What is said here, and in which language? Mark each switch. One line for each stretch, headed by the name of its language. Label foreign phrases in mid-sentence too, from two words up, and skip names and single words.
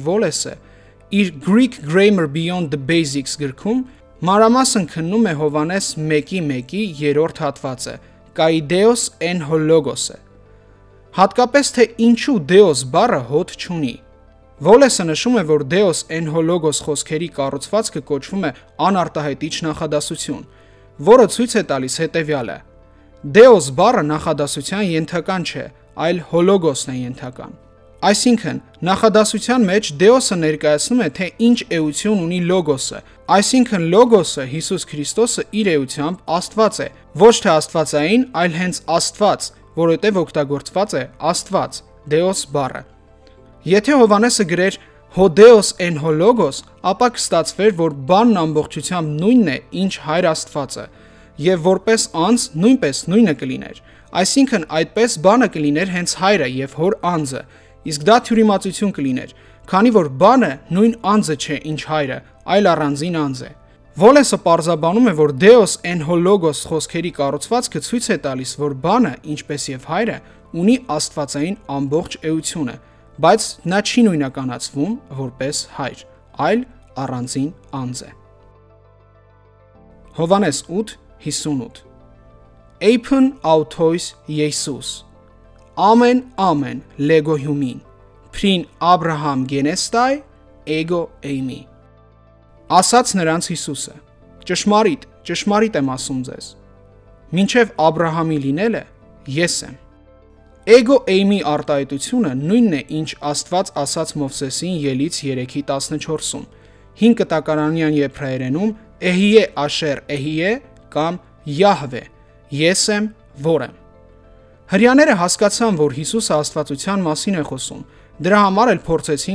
Armenian: Wallace-ը իր Greek Grammar Beyond the Basics գրքում մանրամասն քննում է Հովանես 1:1-ի 3-րդ հատվածը,
Greek: Καὶ θεὸς ἦν ὁ λόγος-
Armenian: ը։ Հատկապես թե ինչու Deos բառը հոդ չունի։ Wallace-ը նշում է, որ
Greek: θεὸς ἦν ὁ λόγος
Armenian: խոսքերի կառուցվածքը կոչվում է անարտահայտիչ նախադասություն, որը ցույց է տալիս հետևյալը. Deos բառը նախադասության ենթական չէ, այլ hologos-ն է ենթական։ Այսինքն, նախադասության մեջ Deos-ը ներկայացնում է, թե ինչ էություն ունի լոգոսը, այսինքն լոգոսը Հիսուս Քրիստոսը իր էությամբ Աստված է, ոչ թե աստվածային, այլ հենց Աստված, որովհետև օգտագործված է Աստված, Deos բառը։ Եթե Հովանեսը գրեր
Greek: ὁ θεὸς ἦν ὁ λόγος,
Armenian: ապա կստացվեր, որ բանն ամբողջությամբ նույնն է, ինչ Հայր Աստվածը, եւ որպես անձ նույնպես նույնը կլիներ։ Այսինքն այդպես բանը կլիներ հենց Հայրը եւ Հոր անձը, իսկ դա թյուրիմացություն կլիներ, քանի որ բանը նույն անձը չէ, ինչ Հայրը, այլ առանձին անձ է։ Wallace-ը պարզաբանում է, որ
Greek: θεὸς ἦν ὁ λόγος
Armenian: խոսքերի կառուցվածքը ցույց է տալիս, որ բանը, ինչպես եւ Հայրը, ունի աստվածային ամբողջ էությունը, բայց նա չի նույնականացվում որպես Հայր, այլ առանձին անձ է։
Greek: Հովանես 8:58 Εἶπεν αὐτοῖς Ἰησοῦς Ἀμὴν ἀμὴν λέγω ὑμῖν πρὶν Ἀβραὰμ γενέσθαι ἐγὼ εἰμί
Armenian: Ասաց նրանց Հիսուսը. Ճշմարիտ եմ ասում ձեզ, մինչև Աբրահամի լինելը ես եմ։
Greek: ἐγὼ εἰμί
Armenian: արտահայտությունը նույնն է, ինչ Աստված ասաց Մովսեսին Ելից 3:14-ում, 5 կտակարանյան եբրայերենում
Hebrew: אהיה אשר אהיה
Armenian: կամ Յահվե, ես եմ, որ եմ։ Հրեաները հասկացան, որ Հիսուսը աստվածության մասին է խոսում, դրա համար էլ փորձեցին